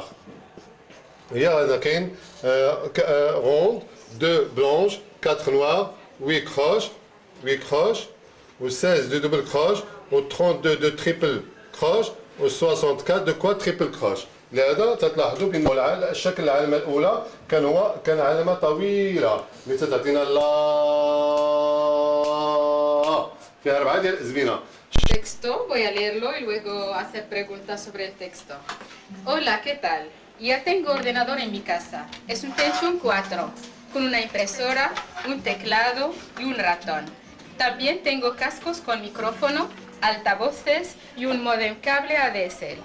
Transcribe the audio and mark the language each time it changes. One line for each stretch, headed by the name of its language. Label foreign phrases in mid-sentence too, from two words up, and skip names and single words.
Arabic: هي هنا كاين
French: ronde 2 blanches 4 noires 8 croches et 16 de doubles croches et 32 de triples croches et 64 de quad triples croches.
Arabic: لهذا تلاحظوا بان الشكل العلامه الاولى كان علامه طويله اللي تعطينا لا فيها 4 ديال الازمنه.
Spanish: Texto, voy a leerlo y luego hacer preguntas sobre el texto. Hola, ¿qué tal? Ya tengo ordenador en mi casa. Es un Pentium 4 con una impresora, un teclado y un ratón. También tengo cascos con micrófono, altavoces y un modem cable ADSL.